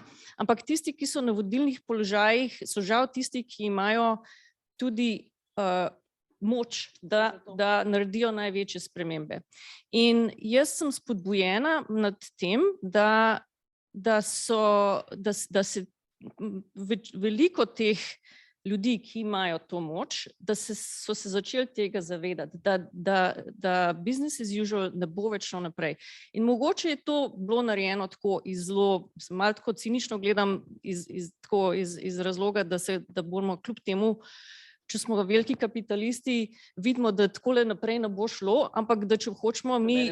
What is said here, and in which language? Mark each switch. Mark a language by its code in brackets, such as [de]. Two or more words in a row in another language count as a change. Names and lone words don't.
[sl] Ampak tisti, ki so na vodilnih položajih, so žal tisti, ki imajo tudi moč, da naredijo največje spremembe. In jaz sem spodbujena nad tem, da se veliko teh ljudi, ki imajo to moč, da so se začeli tega zavedati, da [en] business as usual [sl] ne bo več šlo naprej. In mogoče je to bilo narejeno tako malo tako cinično gledam iz razloga, da bomo kljub temu, če smo veliki kapitalisti, vidimo, da takole naprej ne bo šlo, ampak da če hočemo mi